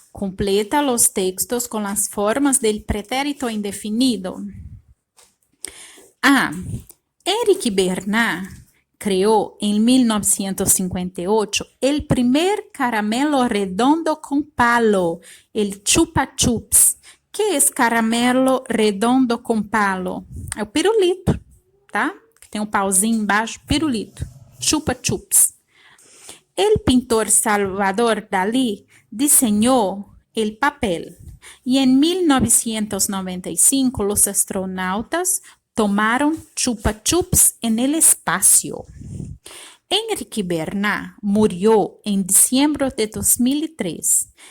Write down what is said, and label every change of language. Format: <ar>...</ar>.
<es>Completa los textos con las formas del pretérito indefinido. A. Éric Bernard creó en 1958 el primer caramelo redondo con palo, el chupa chups.</es> <pt>Que é caramelo redondo com palo? É o pirulito, tá? Que tem um pauzinho embaixo, pirulito.</pt> <es>Chupa chups. El pintor Salvador Dalí diseñó el papel y en 1995 los astronautas tomaron chupa chups en el espacio. Enrique Bernard murió en diciembre de 2003.</es>